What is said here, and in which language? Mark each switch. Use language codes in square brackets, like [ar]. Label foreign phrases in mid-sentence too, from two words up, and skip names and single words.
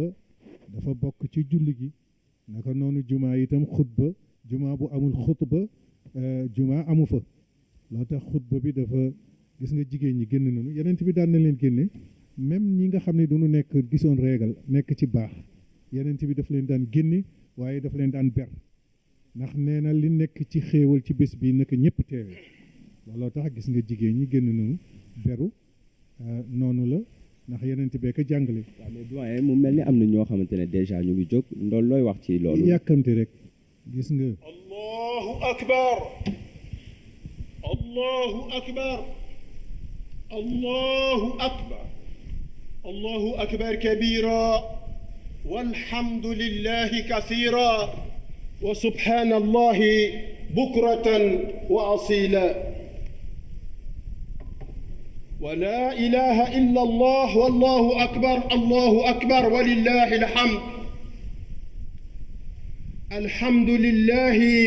[wo] dafa bokk ci julli gi naka noonu jumaa itam xutba jumaa bu amul xutba jumaa amu fa loo tax xutba bi dafa gis nga jigéen ñi génn nañu yeneen bi daan na leen génne même ñi nga xam ne duñu nekk gisoon réegal nekk ci baax yeneen bi daf leen daan génne waaye daf leen daan ber ndax nee na li nekk ci xéewal ci bés bi naka ñëpp teewe looloo tax gis nga jigéen ñi génn nañu beru noonu la ndax yeneen bee ko jàngale. waaw mais doyen mu mel ni am na ñoo xamante ne déjà ñu ngi jóg loolu looy wax ci loolu. yàkkamte rek gis nga. [ar] الله أكبر الله أكبر الله أكبر الله أكبر كبيرا والحمد لله كثيرا وسبحان الله بكرة وأصيلا ولا إله إلا الله والله أكبر ولله الحمد الحمد لله